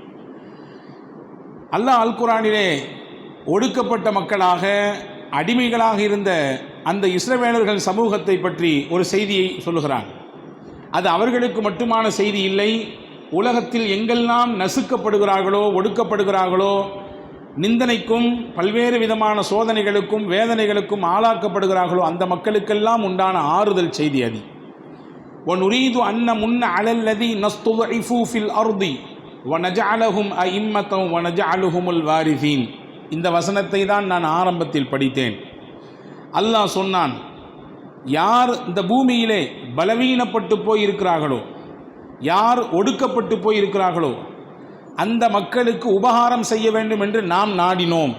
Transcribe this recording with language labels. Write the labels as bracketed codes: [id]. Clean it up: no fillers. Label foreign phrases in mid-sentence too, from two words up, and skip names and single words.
[ta] அல்லாஹ் அல் குரானிலே ஒடுக்கப்பட்ட மக்களாக அடிமைகளாக இருந்த அந்த இஸ்ரவேலர்கள் சமூகத்தை பற்றி ஒரு செய்தியை சொல்லுகிறான். அது அவர்களுக்கு மட்டுமான செய்தி இல்லை. உலகத்தில் எங்கெல்லாம் நசுக்கப்படுகிறார்களோ, ஒடுக்கப்படுகிறார்களோ, நிந்தனைக்கும் பல்வேறு விதமான சோதனைகளுக்கும் வேதனைகளுக்கும் ஆளாக்கப்படுகிறார்களோ அந்த மக்களுக்கெல்லாம் உண்டான ஆறுதல் செய்தி அது. [ar] وَنُرِيدُ أَنَّ مُنَّ عَلَى الَّذِينَ اسْتُضْعِفُوا فِي الْأَرْضِ وَنَجْعَلَهُمْ أَئِمَّةً وَنَجْعَلُهُمُ الْوَارِثِينَ. [ta] இந்த வசனத்தை தான் நான் ஆரம்பத்தில் படித்தேன். அல்லாஹ் சொன்னான், யார் இந்த பூமியிலே பலவீனப்பட்டு போயிருக்கிறார்களோ, யார் ஒடுக்கப்பட்டு போயிருக்கிறார்களோ அந்த மக்களுக்கு உபகாரம் செய்ய வேண்டும் என்று நாம் நாடினோம்.